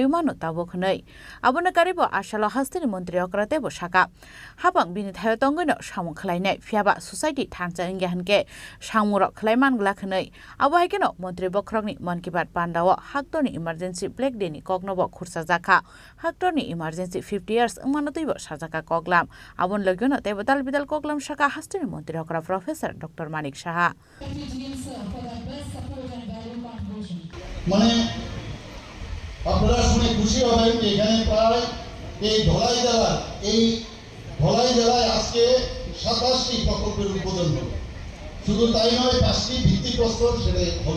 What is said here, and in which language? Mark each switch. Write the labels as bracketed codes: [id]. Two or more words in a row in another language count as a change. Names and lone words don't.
[trp] mano tabo khnei abo na karibo asalo hastini Montri okrate bo shaka habang bini thayo tonggoino samung khlainai phiaba society thangcha ingya hanke samurok khlaiman gla khnei abo haikena Montri Bokrok ni Man Ki Baat Pandao Haktoni [en] emergency black day [trp] ni kognobo khursa jaka Hector ni emergency 50 years manotoi sajaka koglam abon logyono tebo dal bidal koglam shaka hastini montri hokra professor Dr. Manik Saha [bn] মানে আপনারা শুনে খুশি হবেন যে এখানে প্রায় এই ধলাই জেলায় আজকে 27টি প্রকল্পের উদ্বোধন হলো। শুধু তাই নয়, 5টি ভিত্তিপ্রস্তর সেটা হলো।